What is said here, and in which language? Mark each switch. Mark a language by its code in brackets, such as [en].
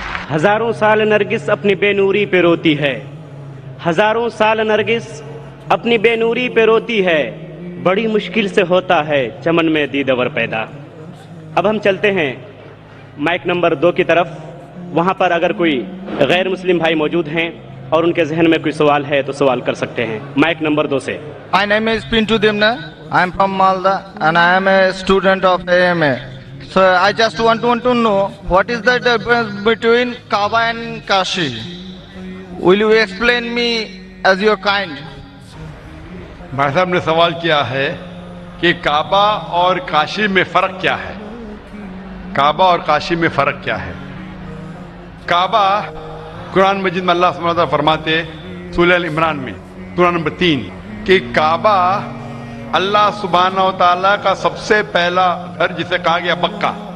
[hi] हजारों साल नरगिस अपनी बेनूरी पे रोती है, हजारों साल नरगिस अपनी बेनूरी पे रोती है, बड़ी मुश्किल से होता है चमन में दीदवर पैदा। अब हम चलते हैं माइक नंबर 2 की तरफ। वहां पर अगर कोई गैर मुस्लिम भाई मौजूद हैं और उनके जहन में कोई सवाल है तो सवाल कर सकते हैं। माइक नंबर 2 से। [en] My name is Pintu Demna. I am from Malda and I am a student of AMA. So I just want to know what is the difference between Kaaba and Kashi. Will you explain me as your kind? [hi] भाई साहब ने सवाल किया है कि काबा और काशी में फर्क क्या है। काबा और काशी में फर्क क्या है। काबा कुरान मजीद में अल्लाह सुब्हानहू व तआला फरमाते सूरह अल इमरान में सूरह नंबर 3 कि काबा अल्लाह सुब्हानहू व तआला का सबसे पहला घर जिसे कहा गया मक्का।